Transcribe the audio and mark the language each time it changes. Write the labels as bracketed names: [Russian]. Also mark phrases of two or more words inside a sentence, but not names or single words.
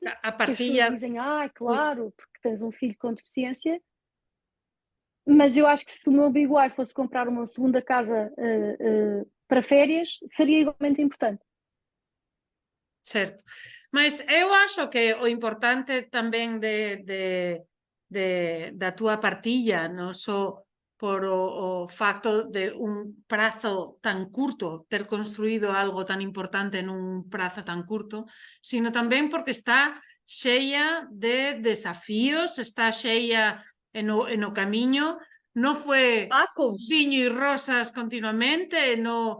[Portuguese] a que as pessoas partilha. dizem, claro, porque tens um filho com deficiência, mas eu acho que se o meu [English] Big Y [Portuguese] fosse comprar uma segunda casa para férias, seria igualmente importante. Certo. [Galician] Mas eu acho que o importante tamén da túa partilla, non só por o facto de un prazo tan curto, ter construído algo tan importante nun prazo tan curto, sino tamén porque está cheia de desafíos, está cheia en o camiño, non foi viño e rosas continuamente, non.